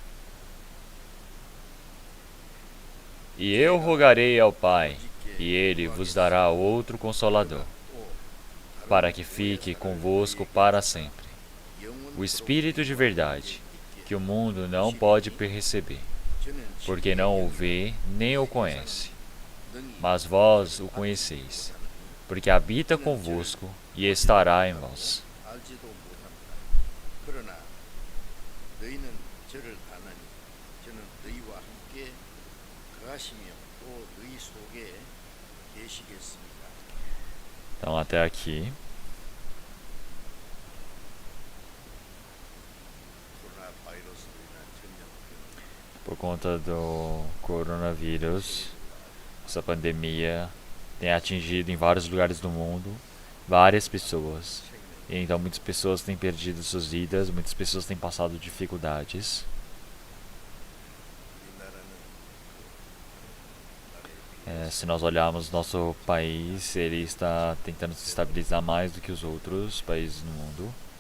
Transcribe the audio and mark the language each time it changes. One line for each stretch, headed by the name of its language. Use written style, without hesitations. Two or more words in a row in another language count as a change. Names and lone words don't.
Portuguese: E eu rogarei ao Pai, e Ele vos dará outro Consolador, para que fique convosco para sempre. O Espírito de verdade, que o mundo não pode receber, porque não o vê nem o conhece. Mas vós o conheceis, porque habita convosco e estará em vós.
Korean: 알지도 못합니다. 그러나 너희는 저를 아나니 저는 너희와 함께 거하시며 또 너희 속에 계시겠습니다.
Portuguese: Então, até aqui.
Korean: 코로나 바이러스로 인한 전염병
Portuguese: Por conta do coronavírus, essa pandemia tem atingido em vários lugares do mundo várias pessoas. E então muitas pessoas têm perdido suas vidas, muitas pessoas têm passado dificuldades. Se nós olharmos nosso país, ele está tentando se estabilizar mais do que os outros países no mundo.